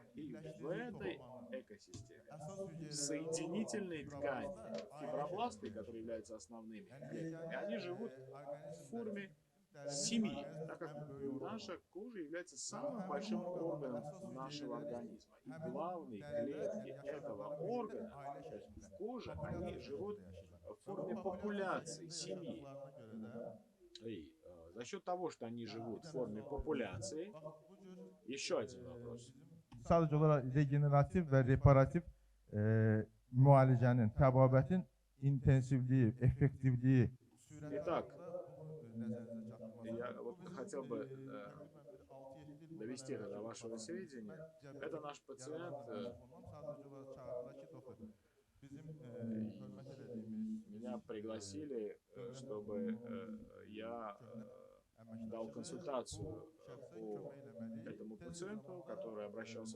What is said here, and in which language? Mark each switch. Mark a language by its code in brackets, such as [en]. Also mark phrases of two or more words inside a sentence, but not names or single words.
[ru] И в этой экосистеме соединительные ткани, фибробласты, которые являются основными клетками, они живут в форме семьи, так как наша кожа является самым большим органом нашего организма. И главные клетки этого органа, то есть в коже, они живут в форме популяции, семьи. И за счет того, что они живут в форме популяции, еще один вопрос. [az] Sadece olarak regeneratif ve reparatif mualicənin, təbabətin intensivliyi, effektivliyi [ru] Итак, я вот хотел бы довести это до вашего сведения. Это наш пациент. Меня пригласили, чтобы я дал консультацию по этому пациенту, который обращался